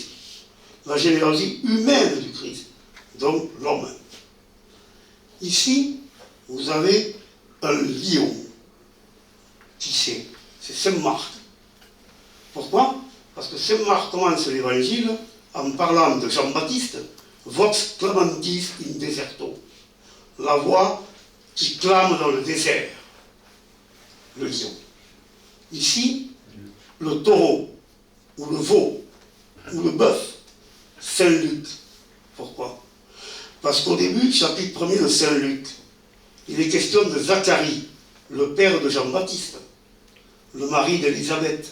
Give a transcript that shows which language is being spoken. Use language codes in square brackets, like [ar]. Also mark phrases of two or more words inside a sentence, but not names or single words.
[fr] La généalogie humaine du Christ, donc l'homme. Ici, vous avez un lion. Qui c'est? C'est Saint Marc. Pourquoi? Parce que Saint Marc commence l'évangile en parlant de Jean-Baptiste, [la] Vox clamantis in deserto, [fr] la voix qui clame dans le désert, le lion. Ici, le taureau, ou le veau, ou le bœuf, Saint Luc. Pourquoi? Parce qu'au début, chapitre 1er de Saint Luc, il est question de Zacharie, le père de Jean-Baptiste, le mari d'Élisabeth.